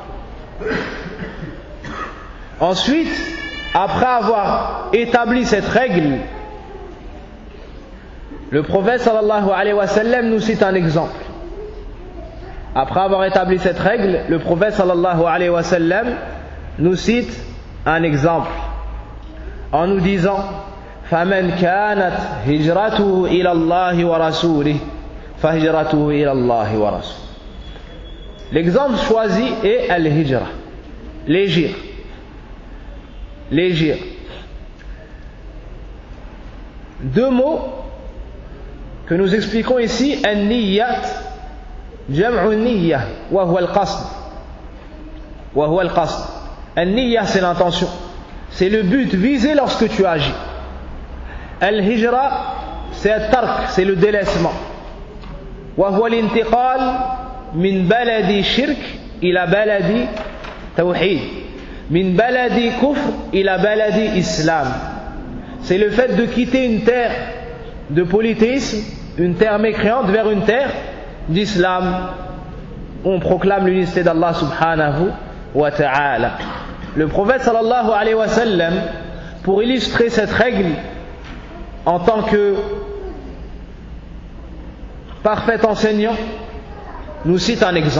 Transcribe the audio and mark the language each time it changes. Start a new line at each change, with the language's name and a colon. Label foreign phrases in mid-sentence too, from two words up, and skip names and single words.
French: Ensuite, après avoir établi cette règle, le prophète
Arabic: صلى الله عليه وسلم
French: nous cite un exemple. Après avoir établi cette règle, le prophète
Arabic: صلى الله عليه وسلم
French: nous cite un exemple en nous disant:
Arabic: فَمَنْ كَانَتْ هِجْرَتُهُ إِلَى اللَّهِ وَرَسُولِهِ فَهِجْرَتُهُ إِلَى اللَّهِ وَرَسُولِهِ.
French: L'exemple choisi est al-hijra, l'hégire. L'hégire. Deux mots que nous expliquons ici:
Arabic: النيات جمع نية وهو القصد. وهو القصد النية,
French: c'est l'intention. C'est le but visé lorsque tu agis. Al-hijra, c'est al-tark, c'est le délaissement.
Arabic: وهو الانتقال من بلد شرك إلى بلد توحيد. من بلد كفر إلى بلد إسلام.
French: C'est le fait de quitter une terre de polythéisme, une terre mécréante, vers une terre d'islam. On proclame l'unicité d'Allah
Arabic: سبحانه وتعالى.
French: Le prophète
Arabic: صلى الله عليه وسلم,
French: pour illustrer cette règle en tant que parfait enseignant, nous cite un exemple.